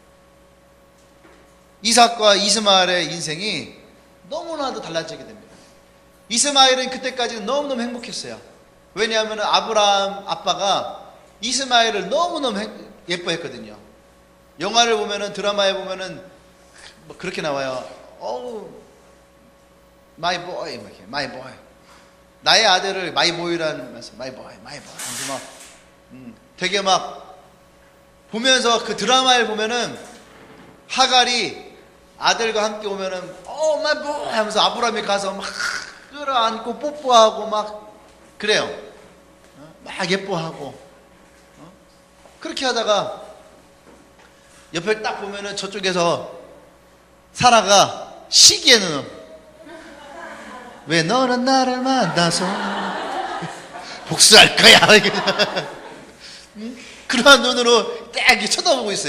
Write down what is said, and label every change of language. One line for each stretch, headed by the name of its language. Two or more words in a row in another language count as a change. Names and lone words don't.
Korean: 이삭과 이스마엘의 인생이 너무나도 달라지게 됩니다. 이스마엘은 그때까지는 너무너무 행복했어요. 왜냐하면 아브라함 아빠가 이스마엘을 너무너무 예뻐했거든요. 영화를 보면은, 드라마에 보면은 뭐 그렇게 나와요.
English: my boy, my boy.
Korean: 나의 아들을
English: my boy
Korean: 라는 말씀,
English: my boy, my boy.
Korean: 막 되게 막 보면서 그 드라마를 보면은 하갈이 아들과 함께 오면은 막 뭐 하면서 아브라함이 가서 막 끌어안고 뽀뽀하고 막 그래요. 막 예뻐하고 그렇게 하다가 옆에 딱 보면은 저쪽에서 사라가 시기에는 왜 너는 나를 만나서 복수할 거야 그러한 눈으로 딱 이렇게 쳐다보고 있어요.